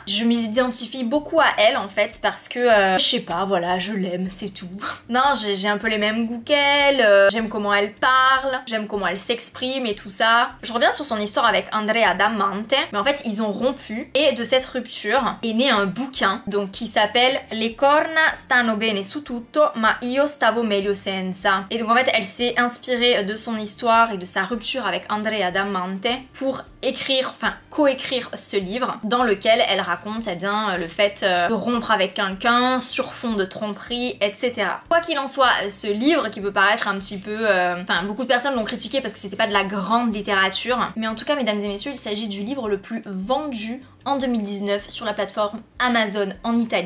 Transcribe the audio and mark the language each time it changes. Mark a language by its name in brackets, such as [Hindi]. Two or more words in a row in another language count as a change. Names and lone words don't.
[French] Je m'identifie beaucoup à elle, en fait, parce que je sais pas, voilà, je l'aime, c'est tout. Non, j'ai un peu les mêmes goûts qu'elle, j'aime comment elle parle, j'aime comment elle s'exprime et tout ça. Je reviens sur son histoire avec Andrea Damante, mais en fait ils ont rompu et de cette rupture est né un bouquin donc qui s'appelle Le corna stanno bene su tutto ma io stavo meglio senza. Et donc en fait elle s'est inspirée de son histoire et de sa rupture avec Andrea Damante pour écrire, enfin coécrire ce livre dans lequel elle raconte eh bien, le fait de rompre avec quelqu'un sur fond de tromperie, etc. Quoi qu'il en soit, ce livre qui peut paraître un petit peu... Enfin, beaucoup de personnes l'ont critiqué parce que c'était pas de la grande littérature, mais en tout cas, mesdames et messieurs, il s'agit du livre le plus vendu en 2019 sur la plateforme Amazon en Italie.